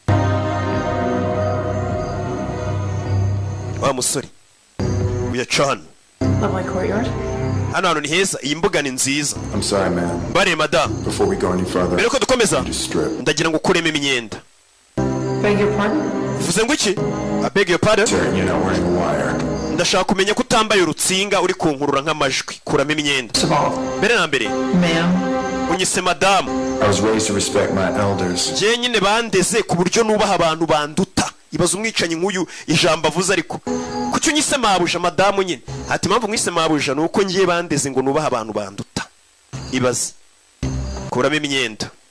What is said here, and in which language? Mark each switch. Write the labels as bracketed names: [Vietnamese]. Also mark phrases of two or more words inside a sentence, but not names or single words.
[Kinyarwanda] wa musore uya cano hano hantu ni heza iyi mbuga ni nziza bare madamu mbere ko dukomeza ndagira ngo ukuremo imyenda uvuze ngo iki [English] I beg your pardon [Kinyarwanda] ndashaka kumenya ko utambaye urutsinga uri kunkurura nk'amajwi kuramo imyenda mbere na mbere unyise madamu njye nyine bandeze ku buryo nubaha abantu banduta ibaza umwicanyi nk'uyu ijambo avuze ariko kuki unyise mabuja madamu nyine hati impamvu mwise mabuja nuko ngiye bandeze ngo nubaha abantu banduta ibaze kuramo imyenda